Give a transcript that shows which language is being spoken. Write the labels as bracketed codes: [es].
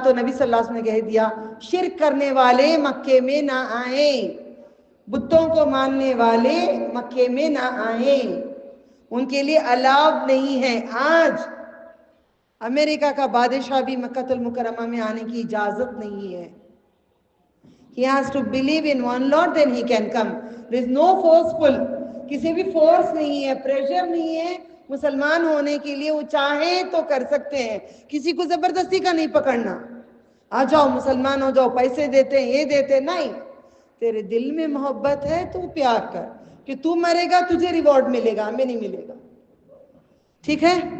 [ur] تو نبی صلی اللہ علیہ وسلم نے کہہ دیا شرک کرنے والے مکے میں نہ آئیں, بتوں کو ماننے والے مکے میں نہ آئیں, ان کے لیے الاؤڈ نہیں ہے. آج امریکہ کا بادشاہ بھی مکہ المکرمہ میں آنے کی اجازت نہیں ہے. [en] He has to believe in one Lord, then he can come. There is no forceful, [ur] کسی بھی فورس نہیں ہے, پریشر نہیں ہے مسلمان ہونے کے لیے. وہ چاہیں تو کر سکتے ہیں, کسی کو زبردستی کا نہیں پکڑنا, آ جاؤ مسلمان ہو جاؤ, پیسے دیتے ہیں, یہ دیتے ہیں, نہیں. تیرے دل میں محبت ہے تو پیار کر, کہ تو مرے گا تجھے ریوارڈ ملے گا, ہمیں نہیں ملے گا. ٹھیک ہے.